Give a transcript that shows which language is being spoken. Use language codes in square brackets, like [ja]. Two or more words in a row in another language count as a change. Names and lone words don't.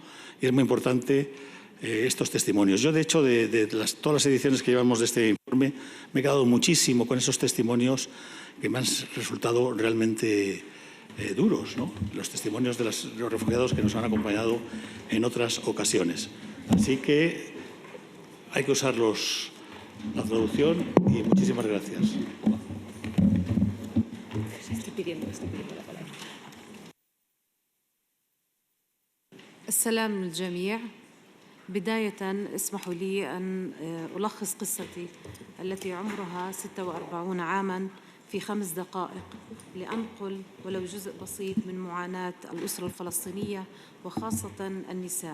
[es] Y es muy importante estos testimonios. Yo, de hecho, todas las ediciones que llevamos de este informe, me he quedado muchísimo con esos testimonios que me han resultado realmente duros, ¿no? Los testimonios de los refugiados que nos han acompañado en otras ocasiones. Así que hay que usar la traducción y muchísimas gracias. Estoy pidiendo la palabra. [ar] السلام للجميع. بداية اسمحوا لي أن ألخص قصتي التي عمرها 46 عاماً في 5 دقائق لأنقل ولو جزء بسيط من معاناة الأسرة الفلسطينية وخاصة النساء.